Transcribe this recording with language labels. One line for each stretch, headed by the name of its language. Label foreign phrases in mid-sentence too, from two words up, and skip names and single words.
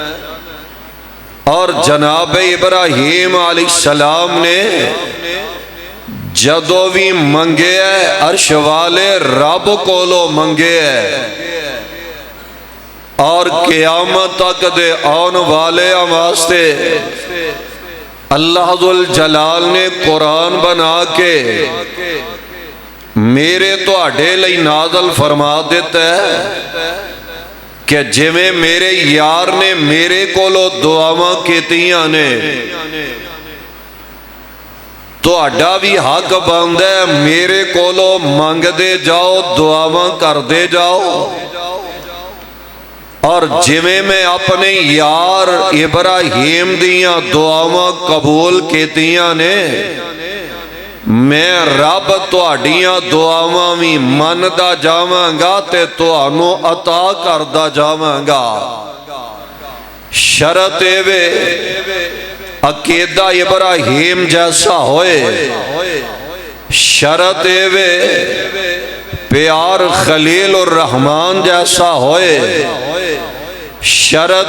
Punjabi: اور جناب ابراہیم علیہ السلام نے جدو بھی منگے ہے عرش والے رب کو لو منگے ہے، اور قیامت تک دے آن والے واسطے اللہ ذوالجلال نے قرآن بنا کے میرے تو آڈے لئی نازل فرما دیتا ہے کہ جویں میرے یار نے میرے کو لو دعاواں کیتیاں نے تو آڈا بھی حق بند ہے میرے کو لو مانگ دے جاؤ، دعاواں کر دے جاؤ، اور جویں میں اپنے یار ابراہیم دیاں دعاواں قبول کیتیاں نے میں رب تہاڈیاں دعاواں وی مندا جاواں گا تے تہانوں عطا کردا جاواں گا۔ شرط وے عقیدہ ابراہیم جیسا ہوئے، شرط وے پیار خلیل الرحمن جیسا ہوئے، شرط